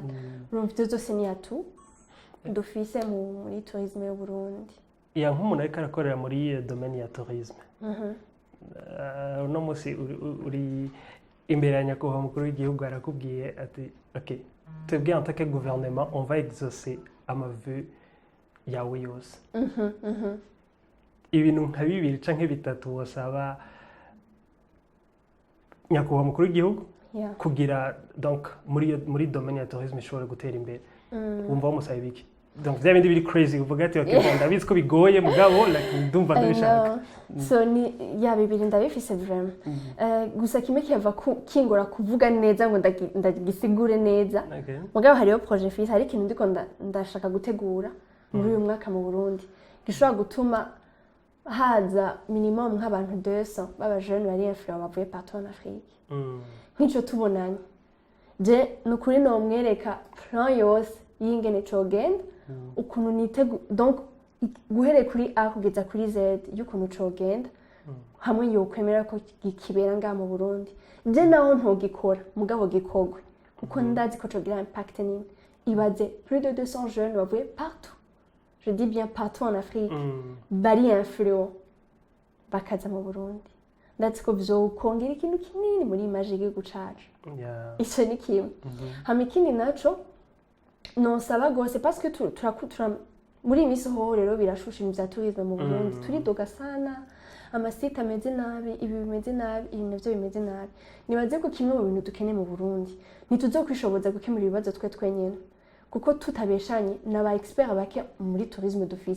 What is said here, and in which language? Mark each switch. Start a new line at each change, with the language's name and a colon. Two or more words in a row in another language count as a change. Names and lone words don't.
Rundi: Urumva ivyo zose ni atu dufise muri tourisme y'u Burundi. Ya nk'umuntu ariko arakorera muri domaine ya tourisme. Uno musi uri imbere ya nyakubahwa mukuru w'igihugu arakubwiye ati ok, twebwe
French: en tant que gouvernement on va exaucer
Rundi: amavu yawe yose. Ibintu nka bibiri canke bitatu wasaba nyakubahwa mukuru w'igihugu kugira donc muri domaine ya tourisme ishobora gutera imbere. Wumva wamusaba ibiki? Donc vya bindi biri crazy uvuga ati okay ndabizi ko bigoye mugabo like ndumva ndabishaka. So ni ya bibiri ndabifise vraiment. Gusa kimwe kiva kingora kuvuga neza ngo ndagisigure neza. Mugabo hariyo projet fils hari ikintu ndiko ndashaka gutegura muri uyu mwaka mu Burundi gishobora gutuma haza minimum nk'abantu 200 baba jeune bari influents bavuye
French: partout en Afrique.
Rundi: Nk'ico tubonanye. Je nukuri no mwereka plan yose yingene cogenda ukuntu nitegu donc guhere kuri A kugeza kuri Z y'ukuntu cogenda hamwe yo kwemera ko gikibera nga mu Burundi. Je naho ntogikora mugabo gikogwe kuko ndazi ko cogira impact nini.
French: Ibaze plus de 200 jeunes bavuye partout. Je dis bien partout en Afrique.
Rundi: Bari influents bakaza mu Burundi. Ndazi ko vyokongera ikintu kinini muri image y'igihugu cacu. Ico ni kimwe. Hama ikindi naco nosaba gose
French: parce que
Rundi: turakura muri imisi ho rero birashusha ibintu vya tourisme mu Burundi. Turidoga sana amasite ameze nabi, ibi bimeze nabi, ibi navyo bimeze nabi. Nibaze ko kimwe mu bintu dukeneye mu Burundi ntituzokwishoboza gukemura ibibazo twenyene kuko tutabeshanye n'aba expert bake muri
French: tourisme d'office.